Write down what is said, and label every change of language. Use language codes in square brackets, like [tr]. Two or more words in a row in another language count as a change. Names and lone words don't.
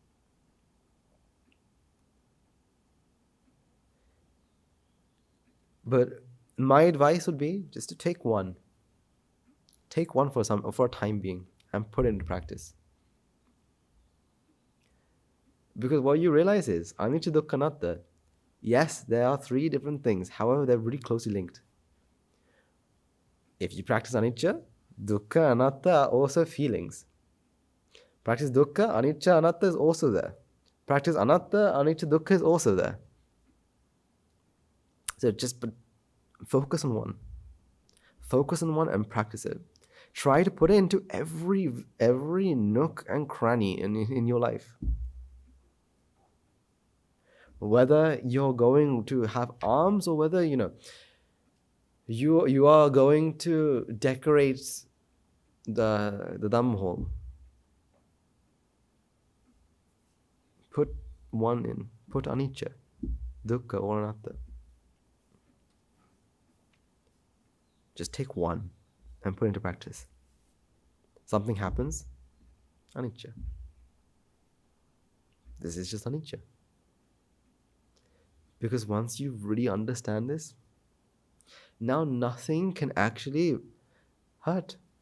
[en] But my advice would be just to take one. Take one for a time being and put it into practice. Because what you realize is [pi] anicca, dukkha, anatta. [en] Yes, there are three different things. However, they're really closely linked. If you practice [pi] anicca, dukkha, anatta [en] are also feelings. Practice [pi] dukkha, anicca, anatta [en] is also there. Practice [pi] anatta, anicca, dukkha [en] is also there. So just focus on one. Focus on one and practice it. Try to put it into every nook and cranny in your life. Whether you're going to have arms or whether you are going to decorate the Dhamm hall. Put one in. Put [pi] anicca, dukkha, [en] or anatta. Just take one and put it into practice. Something happens, anicca. This is just anicca. Because once you really understand this, now nothing can actually hurt.